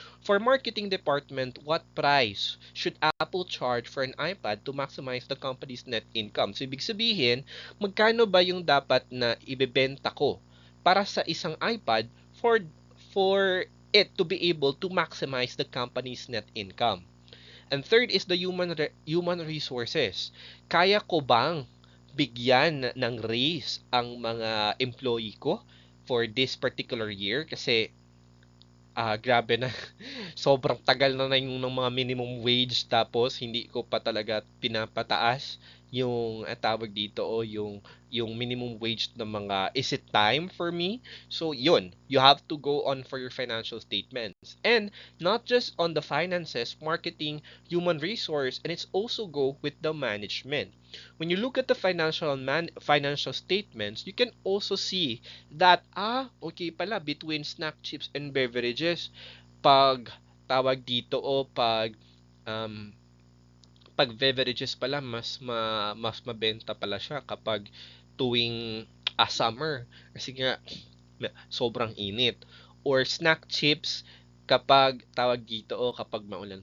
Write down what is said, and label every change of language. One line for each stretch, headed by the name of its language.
English: For marketing department, what price should Apple charge for an iPad to maximize the company's net income?
Filipino: So, ibig sabihin, magkano ba yung dapat na ibebenta ko para sa isang iPad
English: for it to be able to maximize the company's net income? And third is the human resources.
Filipino: Kaya ko bang bigyan ng raise ang mga employee ko
English: for this particular year?
Filipino: Kasi grabe na. Sobrang tagal na yung ng mga minimum wage tapos hindi ko pa talaga pinapataas yung tawag dito o yung minimum wage ng mga
English: is it time for me? So yun, you have to go on for your financial statements. And not just on the finances, marketing, human resource, and it's also go with the management. When you look at the financial statements, you can also see that okay pala between snack chips and beverages,
Filipino: pag tawag dito o um, pag beverages pala mas mabenta pala siya kapag tuwing
English: summer
Filipino: kasi nga sobrang init,
English: or snack chips
Filipino: kapag tawag dito o kapag maulan.